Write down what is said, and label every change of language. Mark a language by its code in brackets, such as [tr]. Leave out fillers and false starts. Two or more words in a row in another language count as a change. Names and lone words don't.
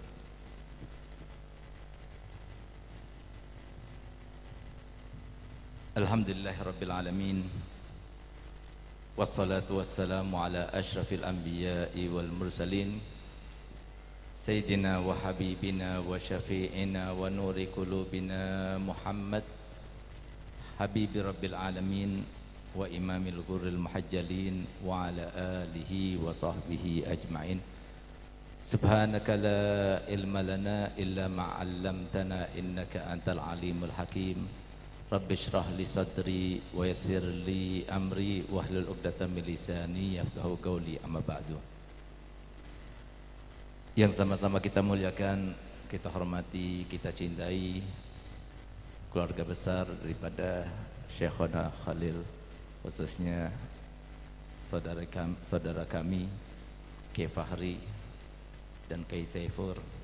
[ar] الحمد لله رب العالمين. والصلاة والسلام على أشرف الأنبياء والمرسلين سيدنا وحبيبنا وشفيعنا ونور قلوبنا محمد حبيب رب العالمين وإمام الغر المحجلين وعلى آله وصحبه أجمعين. سبحانك لا علم لنا إلا ما علمتنا إنك أنت العليم الحكيم. رب اشرح لي صدري ويسر لي أمري واحلل عقدة من لساني يفقهوا قولي، أما بعد. [id] Yang sama-sama kita muliakan, kita hormati, kita cintai keluarga besar daripada Syekhona Khalil, khususnya saudara kami Kiai Fahri dan Kiai Taifur.